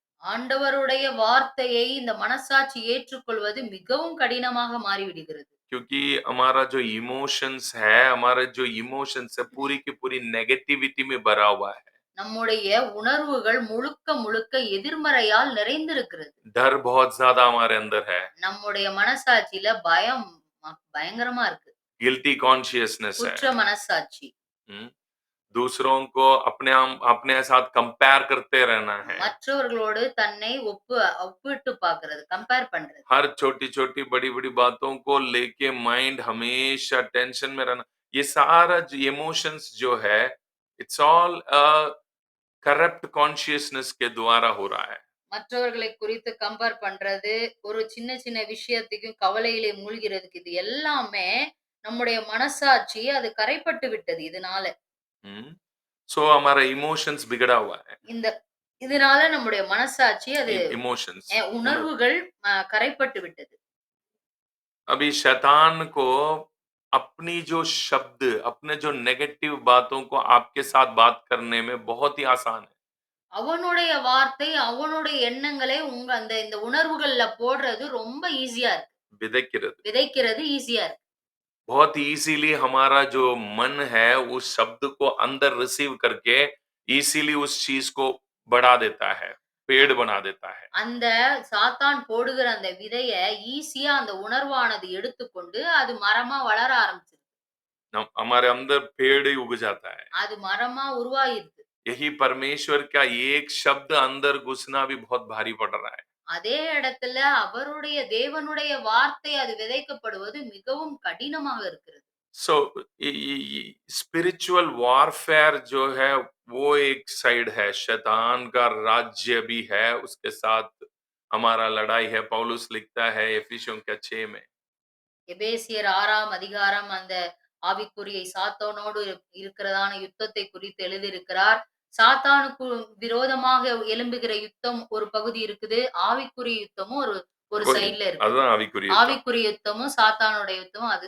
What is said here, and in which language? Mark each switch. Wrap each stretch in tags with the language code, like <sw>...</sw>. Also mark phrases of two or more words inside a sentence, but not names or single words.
<ta>ஆண்டவருடைய வார்த்தையை இந்த மனசாட்சி ஏற்றுக்கொள்வது மிகவும் கடினமாக மாறிவிடுகிறது.</ta> <hi>क्योंकि हमारा जो इमोशंस है, हमारा जो इमोशंस है पूरी की पूरी नेगेटिविटी में भरा हुआ है।</hi> <ta>நம்முடைய உணர்வுகள் முழுக்க முழுக்க எதிர்மறையால் நிறைந்திருக்கிறது.</ta> <hi>डर बहुत ज्यादा हमारे अंदर है।</hi> <ta>நம்முடைய மனசாட்சியில பயம் பயங்கரமா இருக்கு.</ta> <en>guilty consciousness है।</en> <ta>குற்ற மனசாட்சி.</ta> <hi>हम्म, दूसरों को अपने साथ कंपेयर करते रहना है,</hi> <ta>மற்றவர்களோடு தன்னை ஒப்பிட்டு பார்க்கிறது, கம்பேர் பண்றது.</ta> <hi>हर छोटी छोटी बड़ी बड़ी बातों को लेके माइंड हमेशा टेंशन में रहना, ये सारा जो इमोशंस जो है,</hi> <en>it's all corrupt consciousness</en> <hi>के द्वारा हो रहा है.</hi> <ta>மற்றவர்களை குறித்து கம்பேர் பண்றது, ஒரு சின்ன சின்ன விஷயத்துக்கும் கவலையிலே மூழ்கிறதுக்கு, இது எல்லாமே நம்முடைய மனசாட்சி அது கரைப்பட்டு விட்டது இதனால.</ta> <hi>सो हमारा इमोशंस बिगड़ा हुआ है.</hi> <ta>இந்த இதனால நம்முடைய மனசாட்சி அது</ta> <hi>इमोशंस</hi> <ta>உணர்வுகள் கரைப்பட்டு விட்டது.</ta> <hi>अभी शैतान को अपनी जो शब्द, अपने जो नेगेटिव बातों को आपके साथ बात करने में बहुत ही आसान है.</hi> <ta>அவனுடைய வார்த்தை, அவனுடைய எண்ணங்களை இந்த உணர்வுகள்ல போடுறது ரொம்ப ஈஸியா இருக்கு. விதைக்கிறது விதைக்கிறது ஈஸியா இருக்கு.</ta> <hi>बहुत इजीली हमारा जो मन है उस शब्द को अंदर रिसीव करके इजीली उस चीज को बढ़ा देता है, पेड़ बना देता है.</hi> <ta>அந்த சாத்தான் போடுகிற அந்த விதைய ஈஸியா அந்த உணர்வானது எடுத்துக்கொண்டு அது மரமா வளர ஆரம்பிச்சிருது.</ta> <hi>हमारे अंदर पेड़ ही उग जाता है.</hi> <ta>அது மரமா உருவாயிருது.</ta> <hi>यही परमेश्वर का एक शब्द अंदर घुसना भी बहुत भारी पड़ रहा है.</hi> <ta>அதே இடத்துல அவருடைய தேவனுடைய வார்த்தை அது விதைக்கப்படுவது மிகவும் கடினமாக இருக்கிறது.</ta> <hi>सो</hi> <en>spiritual warfare</en> <hi>जो है वो एक साइड है, शैतान का राज्य भी है, उसके साथ हमारा लड़ाई है. पौलुस लिखता है एफिसियों के 6 में,</hi> <ta>எபேசியர் 6ஆம் அதிகாரம் அந்த ஆவிக்குரிய சாத்தானோடு இருக்கிறதான யுத்தத்தை குறித்து எழுதியிருக்கிறார். சாத்தானுக்கு விரோதமாக எழும்புகிற யுத்தம் ஒரு பகுதி இருக்குது. ஆவிக்குரிய யுத்தமும் ஒரு ஒரு சைடுல இருக்கு. அதுதான் ஆவிக்குரிய ஆவிக்குரிய யுத்தமும் சாத்தானுடைய யுத்தமும் அது</ta>